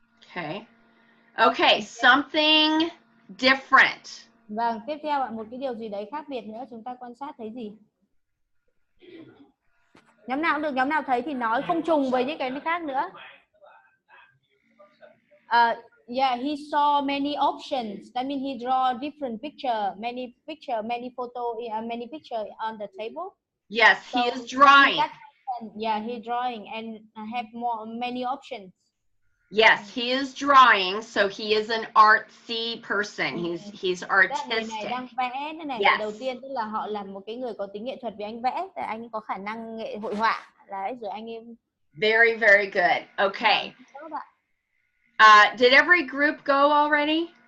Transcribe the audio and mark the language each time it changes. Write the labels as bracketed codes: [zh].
[en] Okay. Okay, something different. [vi] Vâng, tiếp theo ạ, một cái điều gì đấy khác biệt nữa, chúng ta quan sát thấy gì? Nhóm nào cũng được, nhóm nào thấy thì nói, không trùng với những cái khác nữa. [en] Yeah, he saw many options. That means he draw different many photo, many picture on the table. Yes, so he is drawing. Yeah, he drawing and have many options. Yes, he is drawing, so he is an artsy person. He's artistic. [vi] Người này đang vẽ này. [en] Yes. [vi] Đầu tiên tức là họ là một cái người có tính nghệ thuật vì anh vẽ, thì anh có khả năng hội họa. Đấy, rồi anh em. [en] Very, very good. Okay. Did every group go already?